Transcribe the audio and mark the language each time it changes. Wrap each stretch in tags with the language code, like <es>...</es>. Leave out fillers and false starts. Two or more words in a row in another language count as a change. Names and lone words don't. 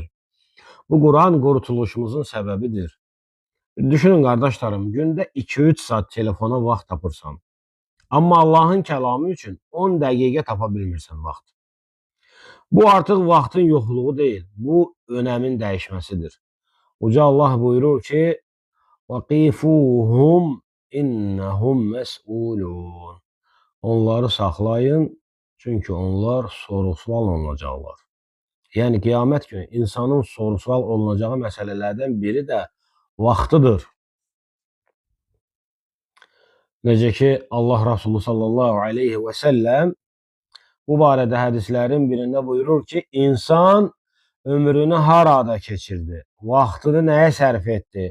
<az>Bu Quran qurtuluşumuzun səbəbidir. Düşünün qardaşlarım, gündə 2-3 saat telefona vaxt tapırsan, amma Allahın kəlamı üçün 10 dəqiqə tapa bilmirsən vaxt. Bu artıq vaxtın yoxluğu deyil, bu önəmin dəyişməsidir. Uca Allah buyurur ki,</az> <ar>وَقِفُوهُمْ إِنَّهُمْ مَسْئُولُونَ.</ar> <az>Onları saxlayın, çünki onlar soru-sual olunacaqlar. Yəni, qiyamət günü insanın soru-sual olunacağı məsələlərdən biri də vaxtıdır. Necə ki, Allah Resulü</az> <ar>صلى الله عليه وسلم</ar> <az>bu barədə hədislərin birində buyurur ki, insan ömrünü harada keçirdi, vaxtını nəyə sərf etdi?</az>